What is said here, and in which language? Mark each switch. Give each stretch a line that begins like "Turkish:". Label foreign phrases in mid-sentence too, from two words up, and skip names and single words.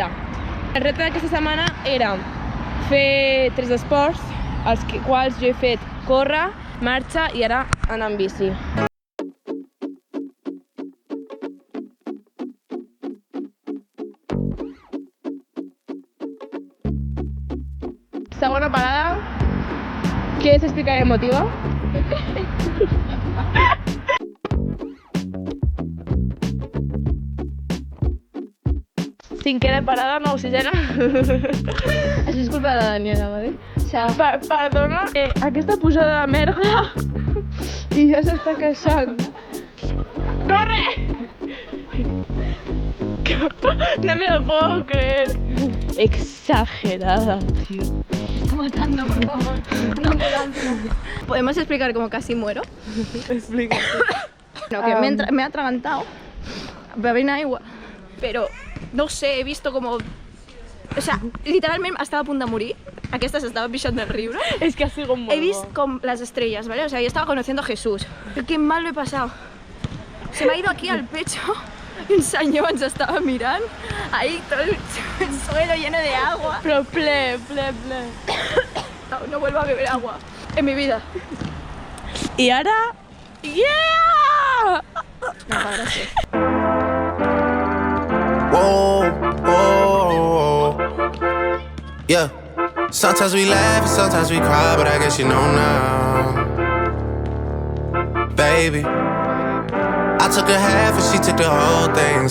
Catalan: El repte d'aquesta setmana era fer 3 esports, els quals jo he fet córrer, marxa i ara anar amb bici. Segona parada.
Spanish: ¿Quieres explicar el motivo?
Catalan: Cinquena parada, no oxigena. Això és culpa de la Daniela, ¿vale? Perdona, aquesta pujada de merda i ja s'està queixant.
Spanish: ¡Corre! No me lo puedo creer. Exagerada, tío. Está matando, por favor. No me ¿Podemos explicar cómo casi muero? Explica. No, que me he atragantado. Bebí agua. Pero, no sé, he visto como... O sea, literalmente estaba a punto de morir.
Catalan: Aquesta s'estava pixant del riure.
Spanish: Es que ha sido muy He visto con las estrellas, ¿vale? O sea, yo estaba conociendo a Jesús. Qué mal lo he pasado. Se me ha ido aquí al pecho. Un señor ens estaba mirando. Ahí todo el suelo lleno de agua.
Catalan: Pero ple.
Spanish: No vuelvo a beber agua en mi vida. Y ahora... ¡Yeah! No, gracias.
English: Whoa, whoa, yeah. Sometimes we laugh and sometimes we cry, but I guess you know now, baby. I took a half and she took the whole thing.